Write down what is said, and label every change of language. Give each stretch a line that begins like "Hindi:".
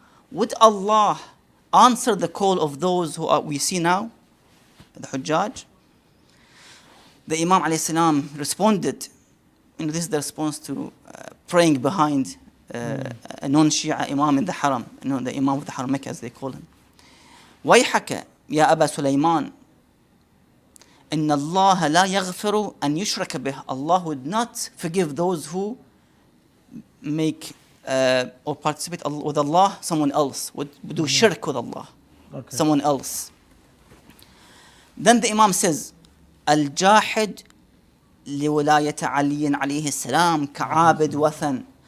English: Would Allah answer the call of those who we see now, the Hujjaj? The Imam alayhi salam responded, this is the response to praying behind a non-Shia Imam in the Haram, the Imam of the Haram Mecca as they call him.
Arabic: ويحك يا أبا سليمان إن الله لا يغفر أن يشرك به.
English: Allah would not forgive those who make or participate with Allah, someone else, would do shirk with Allah, someone else. Then the Imam says,
Arabic: الجاحد لولاية علي عليه السلام كعابد وثن.